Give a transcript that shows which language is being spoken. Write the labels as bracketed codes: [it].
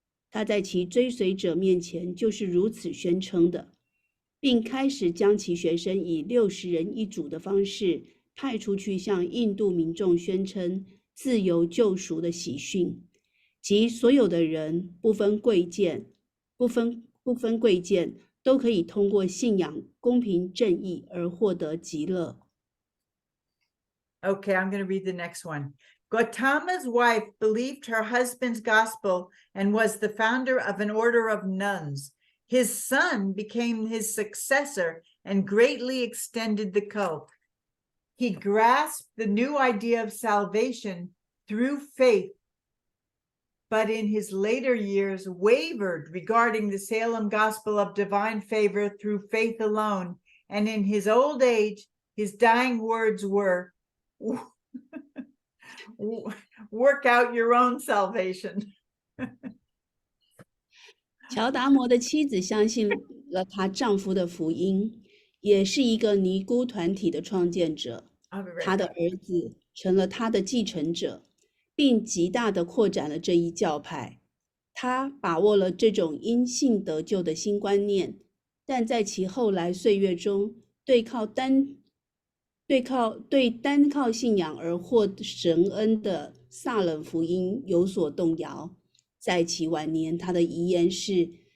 [zh] 他在其追随者面前就是如此宣称的，并开始将其学生以60人一组的方式派出去向印度民众宣称自由救赎的喜讯，即所有的人不分贵贱都可以通过信仰公平正义而获得极乐。 [en] Okay, I'm going to read the next one. Gautama's wife believed her husband's gospel and was the founder of an order of nuns. His son became his successor and greatly extended the cult. He grasped the new idea of salvation through faith, but in his later years wavered regarding the Salem gospel of divine favor through faith alone. And in his old age, his dying words were, work out your own salvation. [zh] 乔达摩的妻子相信了她丈夫的福音，也是一个尼姑团体的创建者。他的儿子成了他的继承者，并极大地扩展了这一教派。他把握了这种因信得救的新观念，但在其后来岁月中，对单靠信仰而获神恩的萨冷福音有所动摇。在其晚年，他的遗言是：